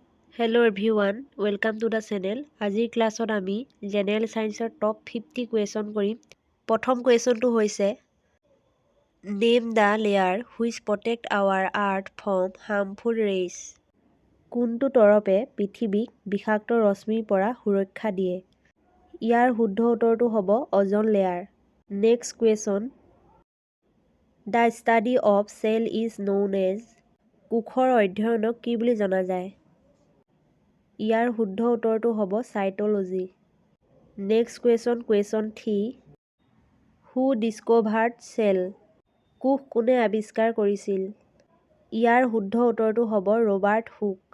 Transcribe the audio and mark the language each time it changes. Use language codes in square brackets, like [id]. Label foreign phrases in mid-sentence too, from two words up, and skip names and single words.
[en] Hello everyone, welcome to the channel. [as] আজিৰ ক্লাছত আমি [en] general scienceৰ top 50 question [as] কৰিম। প্ৰথম কুৱেশ্যনটো হৈছে [en] Name the layer which protect our earth from harmful rays. [as] কোনটো তৰপে পৃথিৱীক বিষাক্ত ৰশ্মিৰ পৰা সুৰক্ষা দিয়ে? ইয়াৰ শুদ্ধ উত্তৰটো হ'ব [en] ozone layer. next question The study of cell is known as [as] কোষৰ অধ্যয়নক কি বুলি জনা যায়? ইয়াৰ শুদ্ধ উত্তৰটো হ'ব সাইটোলজি। [en] next question 3 who discovered cell? [as] কোষ কোনে আৱিষ্কাৰ কৰিছিল? ইয়াৰ শুদ্ধ উত্তৰটো হ'ব ৰবাৰ্ট হুক।